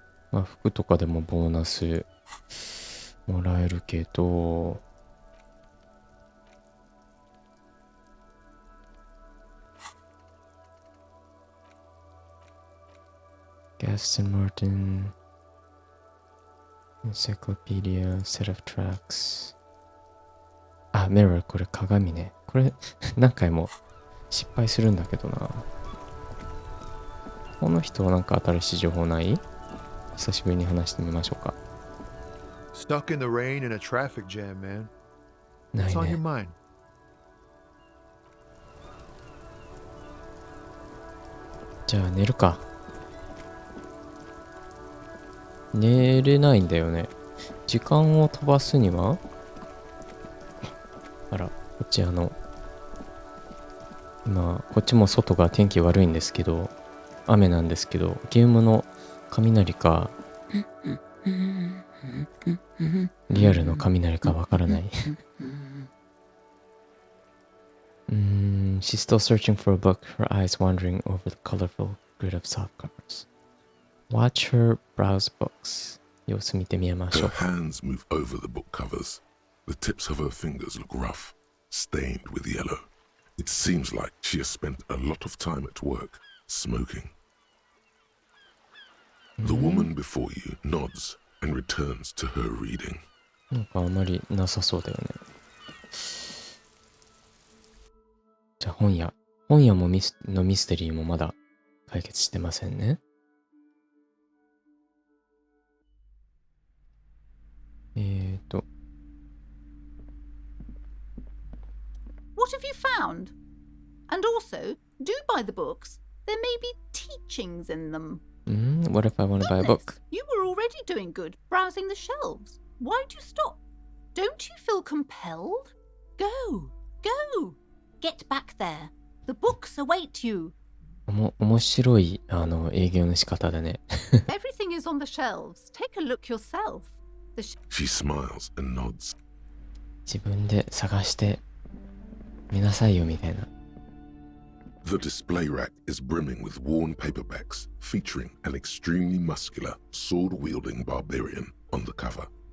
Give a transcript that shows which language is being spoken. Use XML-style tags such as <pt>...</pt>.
<ja>まあ服とかでもボーナスもらえるけど、Gaston Martin Encyclopedia Set of Tracks。あ、Mirror、 これ鏡ね。これ何回も失敗するんだけどな。この人はなんか新しい情報ない？久しぶりに話してみましょうか。</ja> <en>Stuck in the rain in a traffic jam, man.</en> <ja>ない</ja> <en>What's on your</en> <ja>ね。</ja> <en>mind?</en> <ja>じゃあ寝るか。寝れないんだよね。時間を飛ばすには、あら、こっち今、こっちも外が天気悪いんですけど、雨なんですけど、ゲームの雷か、リアルの雷かわからない。</ja> <en>She's still searching for a book, her eyes wandering over the colorful grid of soft covers.Watch her browse books.</en> <ja>様子見てみましょう。</ja> <en>hands move over the book covers. The tips of her fingers look rough, stained with yellow. It seems like she has spent a lot of time at work, smoking. The woman before you nods and returns to her reading.</en> <ja>なんかあまりなさそうだよね。じゃあ本屋もミステリーもまだ解決してませんね。</ja> <en>What have you found? And also, do buy the books. There may be teachings in them. What if I want to buy a book? Goodness, you were already doing good, browsing the shelves. Why'd you stop? Don't you feel compelled? Go. Get back there. The books await you.</en> <ja>面白い営業の仕方だね。</ja> <en>Everything is on the shelves. Take a look yourself. She smiles and nods.</en> <ja>自分で探して見なさいよみたいな。</ja> <en>The display rack is brimming with worn paperbacks featuring an extremely muscular, sword-wielding barbarian on the cover.</en>